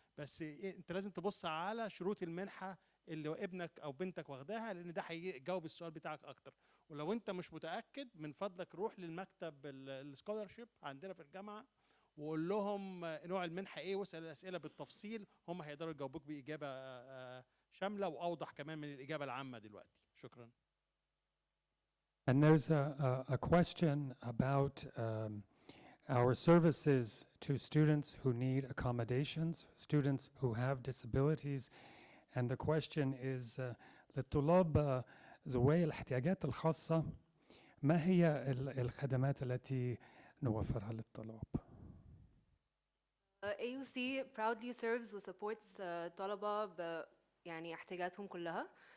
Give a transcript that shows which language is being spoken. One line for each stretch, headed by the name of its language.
Arabic: بس انت لازم تبص على شروط المنحه اللي ابنك او بنتك واخداها، لان ده هيجاوب السؤال بتاعك اكتر. ولو انت مش متاكد من فضلك روح للمكتب السكولرشيب عندنا في الجامعه وقول لهم نوع المنحه ايه واسال الاسئله بالتفصيل، هم هيقدروا يجاوبوك باجابه شامله واوضح كمان من الاجابه العامه دلوقتي. شكرا.
English: And there's a question about our services to students who need accommodations, students who have disabilities. And the question is
Arabic: للطلاب ذوي الاحتياجات الخاصة ما هي الخدمات التي نوفرها للطلاب؟ AUC
English: proudly serves
Arabic: و supports طلبة يعني احتياجاتهم كلها.